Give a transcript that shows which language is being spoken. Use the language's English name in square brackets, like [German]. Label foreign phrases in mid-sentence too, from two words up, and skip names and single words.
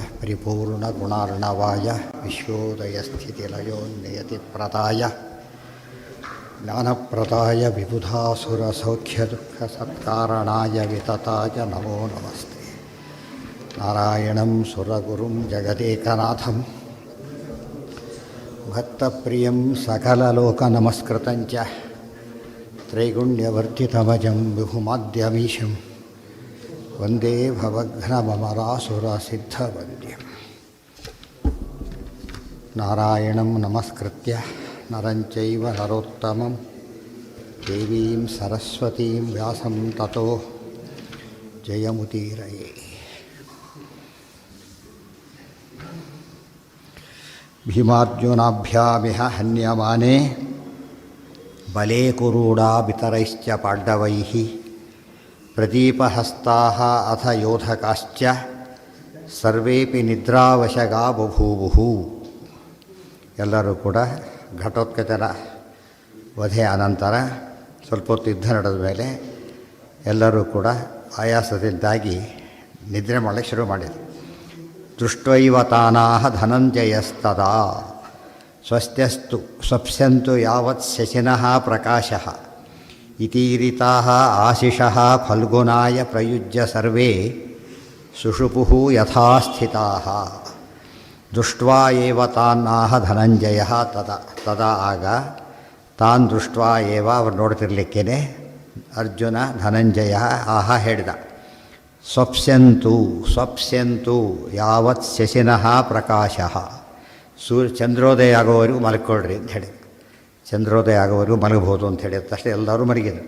[Sanskrit] ಪರಿಪೂರ್ಣಗುಣಾರ್ಣವಾಯ ವಿಶ್ವೋದಯಸ್ಥಿತಿಲಯೋನ್ನಿಯತಿಪ್ರದಾಯ ಜ್ಞಾನಪ್ರದಾಯ ವಿಬುಧಾಸುರಸೌಖ್ಯದುಃಖಸತ್ಕಾರಣಾಯ ವಿತತಾಯ ನಮೋ ನಮಸ್ತೆ. ನಾರಾಯಣಂ ಸುರಗುರುಂ ಜಗದೇಕನಾಥಂ ಭಕ್ತಪ್ರಿಯಂ ಸಕಲಲೋಕನಮಸ್ಕೃತಂಚ ತ್ರೈಗುಣ್ಯವರ್ಧಿತಮಜಂ ವಿಭುಮಾದ್ಯಮೀಶಂ ವಂದೇ ಭವಘ್ನಮರಾಸುರಸಿದ್ಧವಂದ್ಯಂ. ನಾರಾಯಣಂ ನಮಸ್ಕೃತ್ಯ ನರಂ ಚೈವ ನರೋತ್ತಮಂ ದೇವೀಂ ಸರಸ್ವತೀಂ ವ್ಯಾಸಂ ತತೋ ಜಯಮುದೀರಯೇ. ಭೀಮಾರ್ಜುನಾಭ್ಯಾಮಿಹ ಹನ್ಯಮಾನೆ ಬಲೇ ಕುರುಡಾಬಿತರೈಶ್ಚ ಪಾಂಡವೈಃ ಪ್ರದೀಪಹಸ್ತಾಃ ಅಥ ಯೋಧಕಾಶ್ಚ ಸರ್ವೇಪಿ ನಿದ್ರಾವಶಗಾ ಬಭೂವುಃ. [Kannada] ಎಲ್ಲರೂ ಕೂಡ ಘಟೋತ್ಕಚನ ವಧೆ ಅನಂತರ ಸ್ವಲ್ಪ ಹೊತ್ತು ಯುದ್ಧ ನಡೆದ ಮೇಲೆ ಎಲ್ಲರೂ ಕೂಡ ಆಯಾಸದಿಂದಾಗಿ ನಿದ್ರೆ ಮಾಡಲಿಕ್ಕೆ ಶುರು ಮಾಡಿದರು. [Sanskrit] ದೃಷ್ಟ್ವೈವ ತಾನಾಹ ಧನಂಜಯಸ್ತದಾ ಸ್ವಸ್ತ್ಯಸ್ತು ಸ್ವಪ್ಸ್ಯಂತು ಯಾವತ್ ಶಶಿನಃ ಪ್ರಕಾಶಃ ಇತೀರಿತಾಃ ಆಶಿಷಃ ಫಲ್ಗುನಾಯ ಪ್ರಯುಜ್ಯ ಸರ್ವೇ ಸುಷುಪುಃ ಯಥಾ ಸ್ಥಿತಾಃ. ದೃಷ್ಟ್ವಾ ಏವ ತಾನಾಹ ಧನಂಜಯಃ ತದಾ ಆಗ ತಾನ್ ದೃಷ್ಟ್ವಾ ಏವ [Kannada] ಅವ್ರು ನೋಡ್ತಿರ್ಲಿಕ್ಕೇನೆ [Sanskrit] ಅರ್ಜುನ ಧನಂಜಯ ಆಹ ಹೇಳಿದ. ಸ್ವಪ್ಸ್ಯಂತು ಯಾವತ್ ಶಶಿನಃ ಪ್ರಕಾಶಃ [Kannada] ಚಂದ್ರೋದಯ ಆಗೋವರೆಗೂ ಮಲ್ಕೊಳ್ರಿ ಅಂತ ಹೇಳಿ, ಚಂದ್ರೋದಯ ಆಗೋವರೆಗೂ ಮಲಗಬಹುದು ಅಂತ ಹೇಳಿದ ತಕ್ಷಣ ಎಲ್ಲರೂ ಮಲಗಿದರು.